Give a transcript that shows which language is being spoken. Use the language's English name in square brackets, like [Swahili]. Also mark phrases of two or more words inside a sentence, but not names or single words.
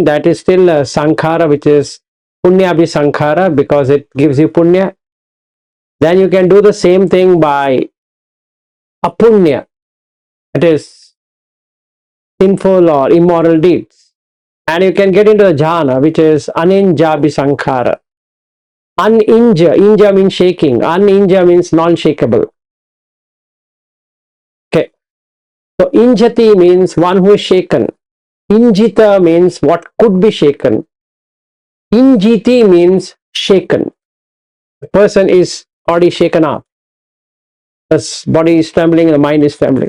[English] That is still a sankhara, which is [Pali] punya abhisankhara, [English] because it gives you punya. Then you can do the same thing by apunya, that is sinful or immoral deeds. And you can get into the jhana, which is [Pali] aninjabi sankhara. [English] Uninja, inja means shaking, uninja means non-shakeable. Okay. So injati means one who is shaken. Injita means what could be shaken. Injiti means shaken. The person is already shaken up. The body is trembling, the mind is trembling.